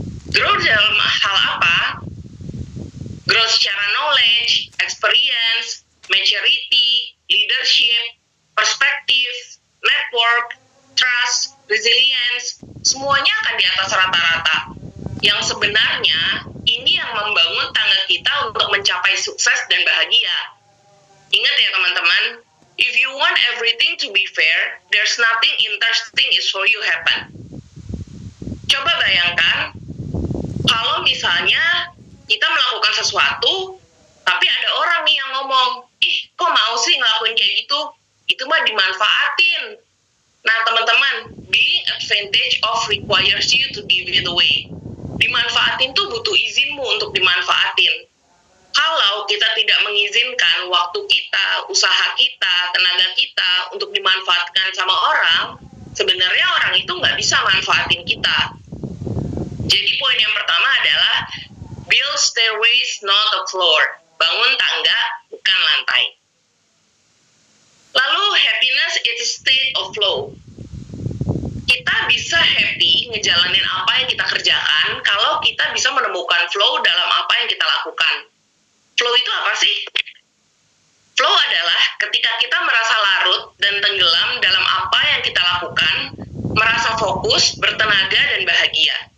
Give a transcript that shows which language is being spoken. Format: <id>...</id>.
<id>Grow dalam hal apa? Grow secara knowledge, experience, maturity, leadership, perspektif, network, trust, resilience, semuanya akan di atas rata-rata. Yang sebenarnya, ini yang membangun tangga kita untuk mencapai sukses dan bahagia. Ingat ya teman-teman,</id> <en>if you want everything to be fair, there's nothing interesting is for you happen.</en> <id>Coba bayangkan, kalau misalnya kita melakukan sesuatu, tapi ada orang nih yang ngomong, ih kok mau sih ngelakuin kayak gitu? Itu mah dimanfaatin. Nah teman-teman,</id> <en>being advantage of requires you to give it away.</en> <id>Dimanfaatin tuh butuh izinmu untuk dimanfaatin. Kalau kita tidak mengizinkan waktu kita, usaha kita, tenaga kita untuk dimanfaatkan sama orang, sebenarnya orang itu nggak bisa manfaatin kita. Jadi poin yang pertama adalah</id> <en>build stairways, not a floor.</en> <id>Bangun tangga, bukan lantai. Lalu,</id> <en>happiness is a state of flow.</en> <id>Kita bisa happy ngejalanin apa yang kita kerjakan kalau kita bisa menemukan flow dalam apa yang kita lakukan. Flow itu apa sih? Flow adalah ketika kita merasa larut dan tenggelam dalam apa yang kita lakukan, merasa fokus, bertenaga, dan bahagia.</id>